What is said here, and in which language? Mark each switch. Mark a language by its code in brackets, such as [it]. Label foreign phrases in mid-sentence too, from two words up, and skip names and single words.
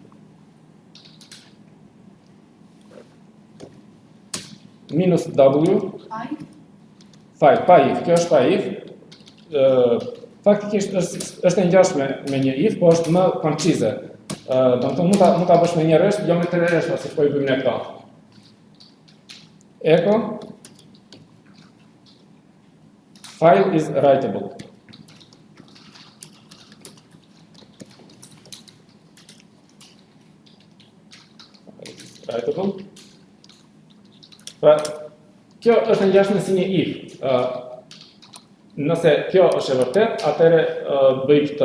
[sq] -w file, pa if, kjo është pa if. Faktikisht është e ngjashme me një if, po është më koncize. Domethënë mund ta bësh me një rresht, jo me 3 rreshta siç po i bëjmë ne këto. [en] Echo file is writable. [sq] Pra, kjo është e ngjashme si një if. Nëse kjo është e vërtet, atëherë bëj këtë.